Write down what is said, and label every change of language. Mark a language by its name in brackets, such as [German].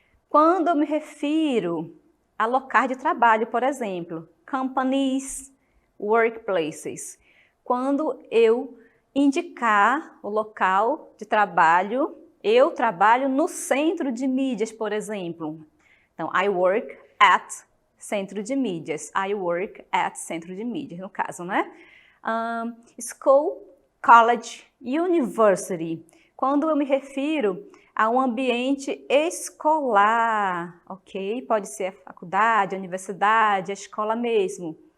[Portuguese] Quando eu me refiro a locais de trabalho, por exemplo, [English] companies, workplaces. [Portuguese] Quando eu indicar o local de trabalho, eu trabalho no centro de mídias, por exemplo. [English] Então, I work at centro de mídias. I work at centro de mídias, [Portuguese] no caso, né? [English] School, college, university. [Portuguese] Quando eu me refiro a um ambiente escolar, ok? Pode ser a faculdade, a universidade, a escola mesmo.